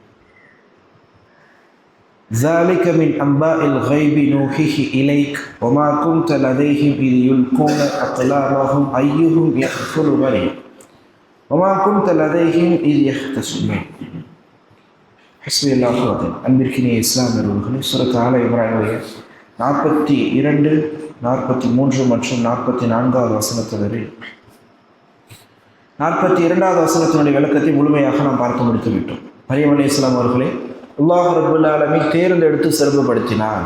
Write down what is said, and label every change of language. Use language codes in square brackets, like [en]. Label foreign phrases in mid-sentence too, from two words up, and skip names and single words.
[ar] ذلك من أنباء الغيب نوحيه إليك وما كنت لديهم إذ يلقون أقلامهم أيهم يكفل مريم وما كنت لديهم إذ يختصمون. حسبي الله ونعم. [ta] அன்பிற்கினிய இஸ்லாமியர்களே, சூரத் ஆல இம்ரானுடைய 42, 43 மற்றும் 44வது வசனத்தினரை 42வது வசனத்தினுடைய விளக்கத்தை முழுமையாக நாம் பார்த்து முடித்து விட்டோம். மரியம் அலைஹிஸ்ஸலாம் அவர்களே [ar] الله رب العالمين [ta] தேர்ந்தெடுத்து சிறப்புப்படுத்தினான்.